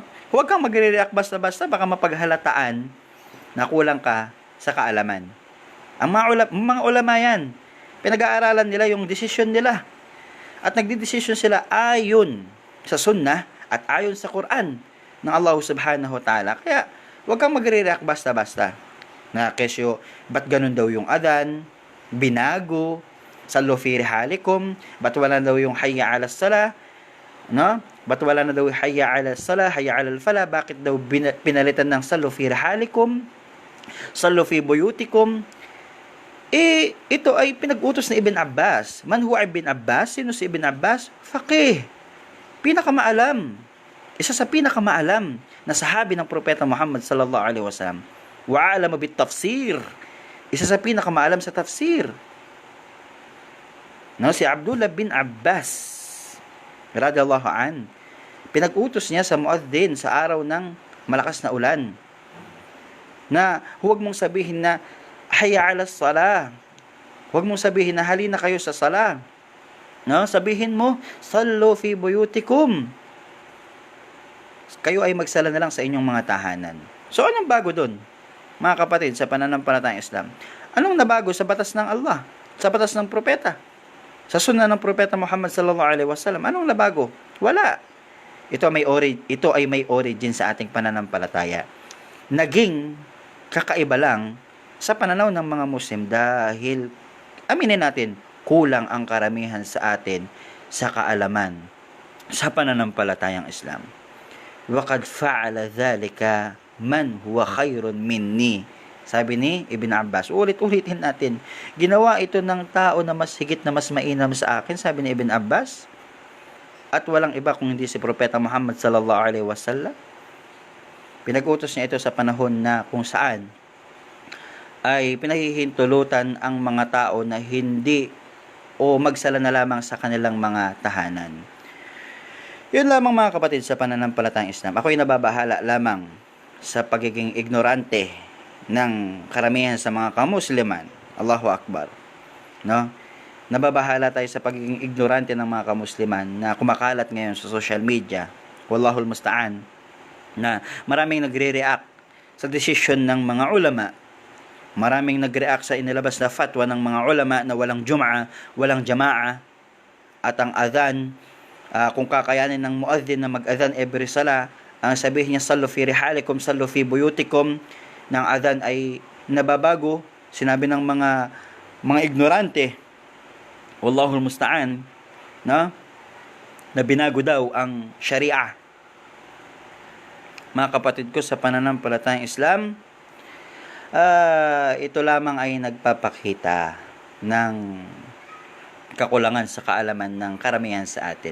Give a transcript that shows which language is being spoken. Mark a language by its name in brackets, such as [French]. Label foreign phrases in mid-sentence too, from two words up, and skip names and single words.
[Filipino] Huwag kang magre-react basta-basta, baka mapaghalataan na kulang ka sa kaalaman. Ang mga ulama yan, pinag-aaralan nila yung desisyon nila. At nagdidesisyon sila ayon sa sunnah at ayon sa Quran ng Allah [Arabic] سبحانه وتعالى. [Filipino] Kaya, huwag kang magre-react basta-basta. Na kesyo, ba't ganun daw yung adhan? Binago, [Arabic] صلوا في رحالكم, [Filipino] ba't wala daw yung [Arabic] حي على الصلاة, [Filipino] no? Ba't wala na daw yung [Arabic] حي على الصلاة، حي على الفلاح, [Filipino] bakit daw pinalitan ng [Arabic] صلوا في رحالكم، صلوا في بيوتكم? [Filipino] Ito ay pinag-utos ni Ibn Abbas. [Arabic] من هو ابن عباس? [Filipino] Sino si Ibn Abbas? Faqih. Pinakamaalam. Isa sa pinakamaalam na sahabi ng Propeta Muhammad [Arabic] صلى الله عليه وسلم. وعالمًا بالتفسير. [Filipino] Isa sa pinakamaalam sa tafsir. No, si Abdullah bin Abbas [Arabic] رضي الله عن, [Filipino] pinag-utos niya sa muadzin sa araw ng malakas na ulan na huwag mong sabihin na [Arabic] حي على الصلاة, [Filipino] huwag mong sabihin na halina kayo sa salah, no, sabihin mo [Arabic] صلوا في بيوتكم, [Filipino] kayo ay magsala na lang sa inyong mga tahanan. So anong bago doon, mga kapatid, sa pananampalatayang Islam? Anong nabago sa batas ng Allah, sa batas ng propeta, sa sunna ng Propeta Muhammad [Arabic] صلى الله عليه وسلم? [Filipino] Anong nabago? Wala. Ito ay may origin sa ating pananampalataya. Naging kakaiba lang sa pananaw ng mga Muslim dahil, aminin natin, kulang ang karamihan sa atin sa kaalaman sa pananampalatayang Islam. [Arabic] وقد فعل ذلك من هو خير مني, [Filipino] sabi ni [Arabic] Ibn Abbas. [Filipino] Ulit-ulitin natin. Ginawa ito ng tao na mas higit na mas mainam sa akin, sabi ni Ibn Abbas. At walang iba kung hindi si Propeta Muhammad [Arabic] صلى الله عليه وسلم. [Filipino] Pinag-utos niya ito sa panahon na kung saan ay pinahihintulutan ang mga tao na hindi o magsala na lamang sa kanilang mga tahanan. Yun lamang mga kapatid sa pananampalatayang Islam. Ako'y nababahala lamang sa pagiging ignorante ng karamihan sa mga kamusliman. [Arabic] الله أكبر. [Filipino] No? Nababahala tayo sa pagiging ignorante ng mga kamusliman na kumakalat ngayon sa [English] social media. [Arabic] والله المستعان. [Filipino] Na maraming nagre-react sa desisyon ng mga ulama. Maraming nagre-react sa inilabas na fatwa ng mga ulama na walang jum'a, walang jama'a, at ang adhan, kung kakayanin ng muadhin na mag-adhan every sala, ang sabihin niya, [Arabic] صلوا في رحالكم، صلوا في بيوتكم, [Filipino] ng adhan ay nababago. Sinabi ng mga ignorante, [Arabic] والله المستعان, [Filipino] na binago daw ang sharia. Mga kapatid ko sa pananampalatayang Islam, ito lamang ay nagpapakita ng kakulangan sa kaalaman ng karamihan sa atin.